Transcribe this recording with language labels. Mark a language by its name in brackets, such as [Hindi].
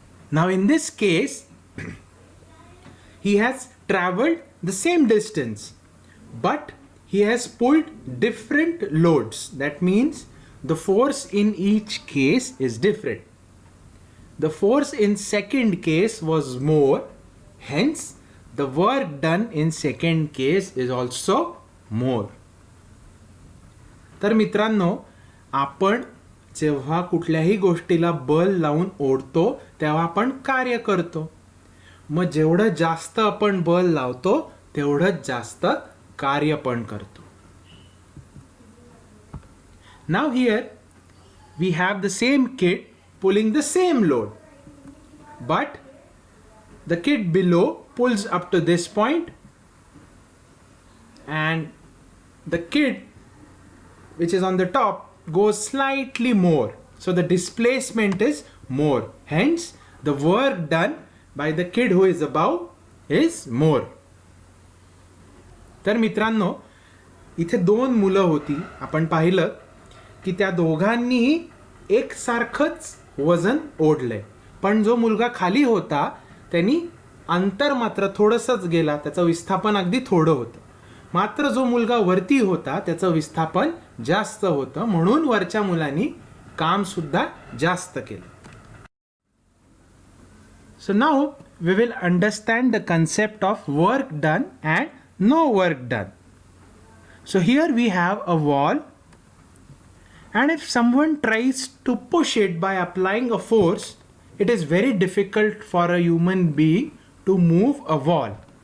[English] Now in this case, he has traveled the same distance, but he has pulled different loads. That means the force in each case is different. The force in second case was more, hence the work done in second case is also more. [Marathi] तर मित्रांनो, आपण जेव्हा कुठल्याही गोष्टीला बल लावून ओढतो तेव्हा आपण कार्य करतो. मग जेवढं जास्त आपण बल लावतो तेवढंच जास्त कार्य पण करतो. [English] Now here we have the same kid pulling the same load, but the kid below pulls up to this point and the kid which is on the top goes slightly more, so the displacement is more, hence the work done by the kid who is above is more. [Marathi] तर मित्रांनो, इथे दोन मुलं होती. आपण पाहिलं की त्या दोघांनीही एकसारखंच वजन ओढलंय, पण जो मुलगा खाली होता त्यांनी अंतर मात्र थोडंसंच गेला, त्याचं विस्थापन अगदी थोडं होतं. मात्र जो मुलगा वरती होता त्याचं विस्थापन जास्त होतं, म्हणून वरच्या मुलांनी काम सुद्धा जास्त केलं. [English] So now we will understand the concept of work done and no work done. So here we have a wall, and if someone tries to push it by applying a force, it is very difficult for a human being to move a wall.